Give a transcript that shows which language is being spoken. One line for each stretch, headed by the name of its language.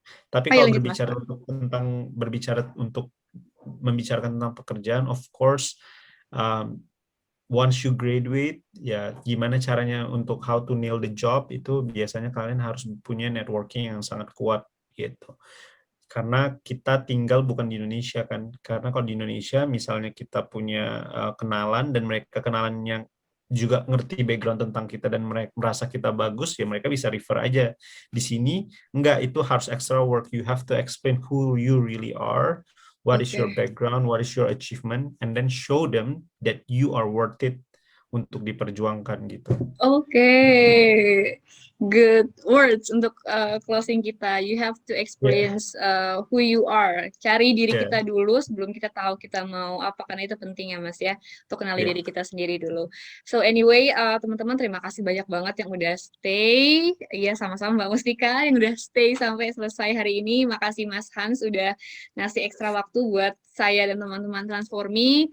Indonesian: Tapi kalau berbicara untuk membicarakan tentang pekerjaan, of course, once you graduate, ya gimana caranya untuk
English: how to nail the job,
Indonesian: itu biasanya kalian harus punya networking yang sangat kuat gitu. Karena kita tinggal bukan di Indonesia kan, karena kalau di Indonesia misalnya kita punya kenalan dan mereka kenalan yang juga ngerti background tentang kita dan mereka merasa kita bagus, ya mereka bisa refer aja. Di sini enggak, itu harus
English: extra work. You have to explain who you really are, what is your background, what is your achievement, and then show them that you are worth it
Indonesian: untuk diperjuangkan gitu. Oke, good words untuk closing kita.
English: You have to experience who you are.
Indonesian: Cari diri
English: Yeah.
Indonesian: kita dulu sebelum kita tahu kita mau apa, karena itu penting ya Mas ya, untuk kenali
English: Yeah.
Indonesian: diri kita sendiri dulu. So anyway, teman-teman terima kasih banyak banget yang udah stay. Iya sama-sama Mbak Mustika yang udah stay sampai selesai hari ini. Makasih Mas Hans udah ngasih ekstra waktu buat saya dan teman-teman Transformi.